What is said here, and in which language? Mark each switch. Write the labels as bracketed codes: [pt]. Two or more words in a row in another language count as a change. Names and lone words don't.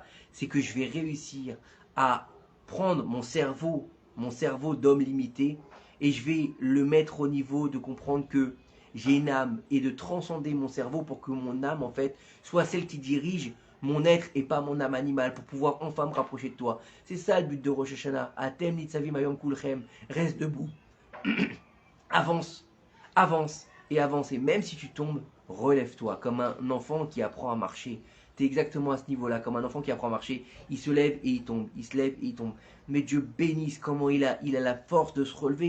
[fr] C'est que je vais réussir à prendre mon cerveau d'homme limité, et je vais le mettre au niveau de comprendre que j'ai une âme et de transcender mon cerveau pour que mon âme, en fait, soit celle qui dirige mon être et pas mon âme animale pour pouvoir enfin me rapprocher de toi. C'est ça le but de Rosh Hashanah. [he] אתם נצבים היום כולכם. [fr] Reste debout. Avance, avance et avance. Et même si tu tombes, relève-toi comme un enfant qui apprend à marcher. Tu es exactement à ce niveau-là, comme un enfant qui apprend à marcher. Il se lève et il tombe, il se lève et il tombe. Mais Dieu bénisse comment il a la force de se relever.